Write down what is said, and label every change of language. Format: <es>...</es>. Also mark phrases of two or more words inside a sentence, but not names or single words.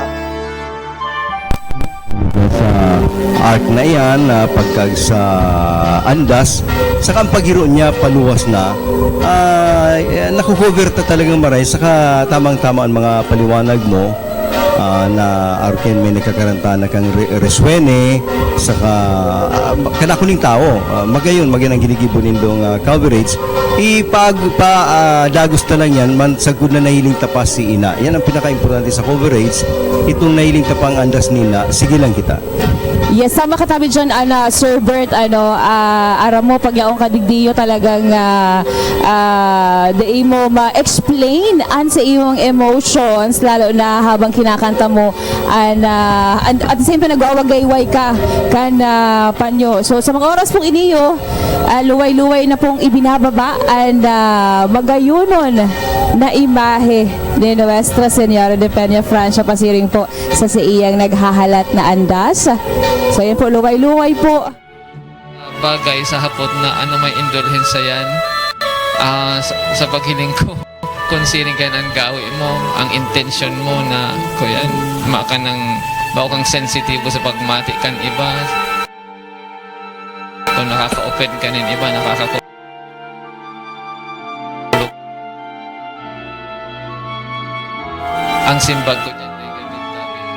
<bik>sa art na yan, pagkag sa andas, saka ang paghiro niya paluwas na, nakukover ta talagang maray, saka tamang-tama ang mga paliwanag mo, na arkin may nagkakaranta na kang Resuene, saka kanakuning tao, magayon ang ginigibo nindong coverage, dagos na lang yan, mansagod na nahiling tapas si Ina. Yan ang pinaka-importante sa coverage, itong nahiling tapang andas nina, sige lang kita. Yes, sama katabi dyan, Sir Bert, aram mo, paglaong kadigdiyo talagang di mo ma-explain sa iyong emotions, lalo na habang kinakanta ginanta mo and</bik> <en>at the same time</en> <bik>nag-awagayway ka kan panyo. So sa mga oras pong iniyo, luway-luway na pong ibinababa and magayunon na imahe ni Nuestra Señora de Peña Francia pasiring po sa iyang naghahalat na andas. So yan po, luway-luway po. Bagay sa hapot na ano may indulhensya yan. Sa paghiling ko, considering ka ng gawin mo, ang intention mo na kuyan, maka ng bao kang sensitibo sa pagmati kan iba. Kung nakaka-open ka nin iba, ang simbag ko dyan ay ganun tabi.</bik>